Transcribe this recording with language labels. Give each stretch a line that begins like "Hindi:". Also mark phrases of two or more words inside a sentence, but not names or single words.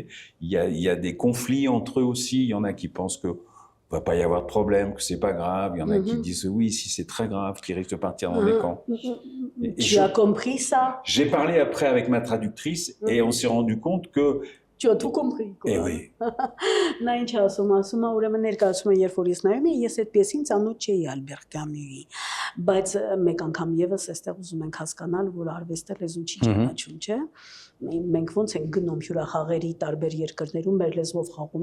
French: Il y a des conflits entre eux aussi. Il y en a qui pensent que va pas y avoir de problème, que c'est pas grave. Il y en a qui disent oui, si c'est très grave, qui risquent de partir dans des camps. Tu as compris ça? J'ai parlé après avec ma traductrice et on s'est rendu compte que Tu as tout compris, quoi. Eh oui.
Armenian: Նա ինչ ասում է, ուրեմն ներկայացումը երբ որ ես նայում եմ, ես այդ պիեսին ծանոթ չէի Ալբերտ Կամյուի, բայց մեկ անգամ եւս այստեղ ուզում ենք հասկանալ, որ արվեստը լեզու չի ճանաչում, չէ՞։ Մենք ոնց ենք գնում հյուրախաղերի տարբեր երկրներում, մեր լեզվով խաղում